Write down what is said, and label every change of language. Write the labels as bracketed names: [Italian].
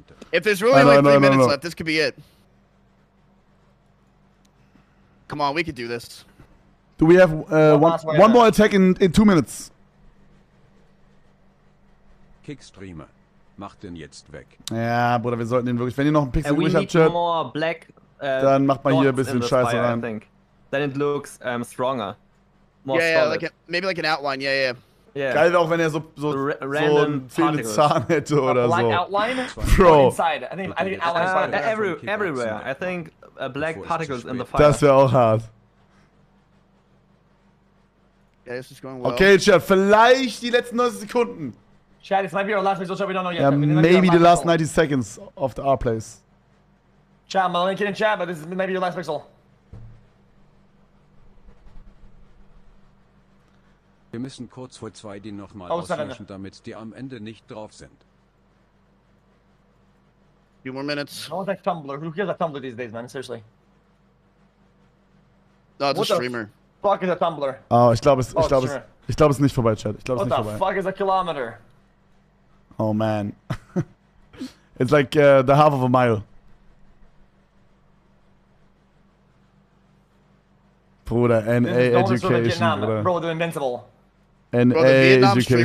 [English] If there's really like 3 minutes left, this could be it. Come on, we could do this. Do we have one more attack in 2 minutes? [German] Kickstreamer. Macht den jetzt weg. Ja, Bruder, wir sollten den wirklich... Wenn ihr noch einen Pixel übrig habt, Chat, dann macht mal hier ein bisschen Scheiße rein. [English] Then it looks stronger. Yeah, like maybe like an outline. Yeah. [German] Geil wäre auch, wenn er so einen fehlenden Zahn hätte oder [English] black [German] so. [English] Outline? Bro. Inside. I think outline everywhere. I think black particles in the fire. [German] Das wäre auch hart. [English] Yeah, this is going well. [German] Okay, Chat, vielleicht die letzten 90 Sekunden. [English] Chat, this might be our last result, we don't know yet. Yeah, maybe the last 90 seconds of our place. Chat, I'm only kidding, chat, but this is maybe your last pixel. [German] Wir müssen kurz vor 2 die nochmal auslöschen, damit die am Ende nicht drauf sind. [English] 2 more minutes. No one's like Tumblr. Who cares about Tumblr these days, man? Seriously. No, it's a streamer. Fuck is a Tumblr? [German] Oh, ich glaube es ist nicht vorbei, Chat. Ich glaube es ist nicht vorbei. [English] What the fuck is a kilometer? Oh man. It's like the half of a mile. [German] Bruder, NA Education, Bruder. [English] Bro, they're invincible. NA Bro, the Vietnam Education.